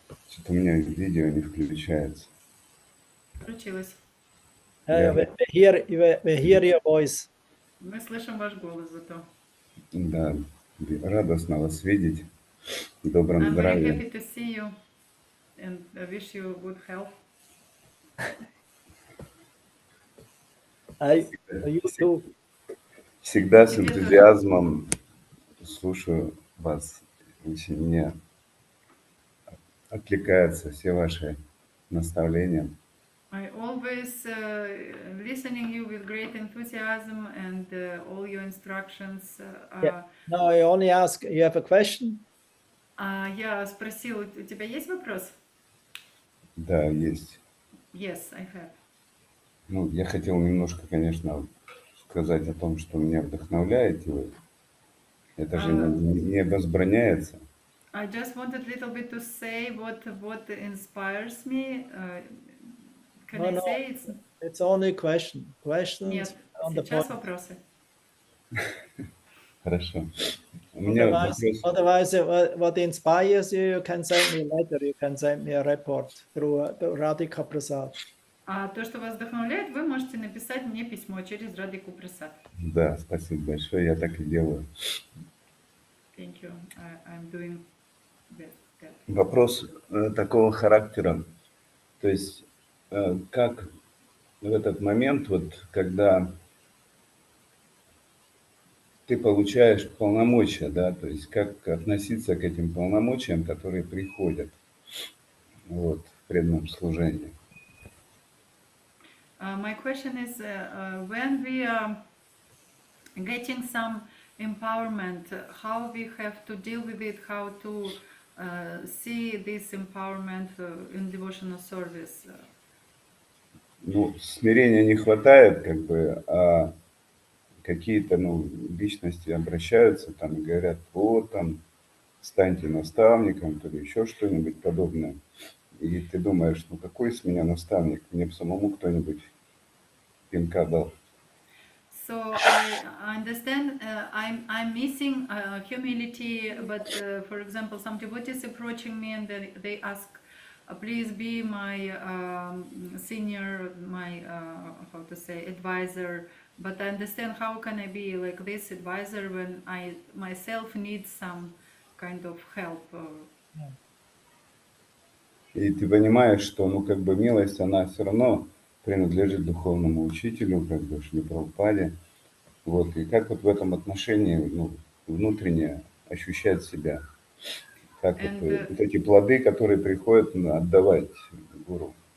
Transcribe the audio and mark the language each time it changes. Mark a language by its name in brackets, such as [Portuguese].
[Russian] Что-то у меня видео не включается. Включилось. [English] We hear your voice. [Russian] Мы слышим ваш голос зато. Да, радостно вас видеть. В добром [English] I'm very [Russian] здравии. [English] happy to see you and I wish you good health. You too. [Russian] Всегда с энтузиазмом слушаю вас. Очень мне откликаются все ваши наставления. [English] I always listening you with great enthusiasm and all your instructions. Yeah. No, I only ask, you have a question? [Russian] Я спросил, у тебя есть вопрос? Да, есть. [English] Yes, I have. [Russian] Ну, я хотел немножко, конечно, сказать о том, что меня вдохновляете вы. Это же не возбраняется. [English] I just wanted a little bit to say what inspires me. Can I say it's only question. Questions. [Russian] Нет, сейчас вопросы. Хорошо. У меня [English] otherwise, what inspires you, you can send me a letter, you can send me a report through Radhika Prasad. [Russian] А то, что вас вдохновляет, вы можете написать мне письмо через Радhiku Prasad. Да, спасибо большое, я так и делаю. [English] Thank you. I'm doing that. [Russian] Вопрос такого характера, то есть как в этот момент, вот когда ты получаешь полномочия, да, то есть как относиться к этим полномочиям, которые приходят вот, в преданном служении. [English] My question is, when we are getting some empowerment, how we have to deal with it, how to see this empowerment in devotional service? [Russian] Ну, смирения не хватает, как бы, а какие-то, личности обращаются там и говорят, вот там, станьте наставником, или еще что-нибудь подобное. И ты думаешь, какой с меня наставник? Мне бы самому кто-нибудь пинка дал. [English] So I understand I'm missing humility, but for example, some devotees approaching me and they ask, please be my senior, my how to say, advisor. But I understand how can I be like this advisor when I myself need some kind of help. [Russian] И ты понимаешь, что, ну, как бы милость, она все равно принадлежит духовному учителю, как бы Шриле Прабхупаде. Вот, и как вот в этом отношении, ну, внутренне ощущать себя, как вот эти плоды, которые приходят отдавать гуру.